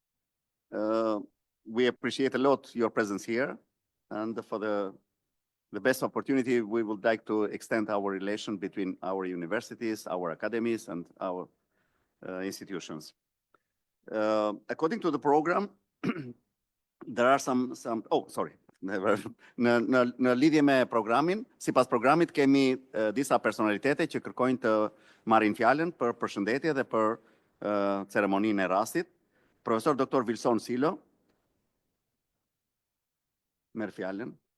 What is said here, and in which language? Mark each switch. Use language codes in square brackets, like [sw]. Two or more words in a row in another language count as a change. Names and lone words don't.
[en] We appreciate a lot your presence here, and for the best opportunity, we would like to extend our relation between our universities, our academies, and our institutions. According to the program, there are some [sq] Në lidhje me programin, sipas programit kemi disa personalitete që kërkojnë të marrin fjalën për përshëndetje dhe për ceremoninë e rastit. Profesor Dr. Wilson Silo, merr fjalën.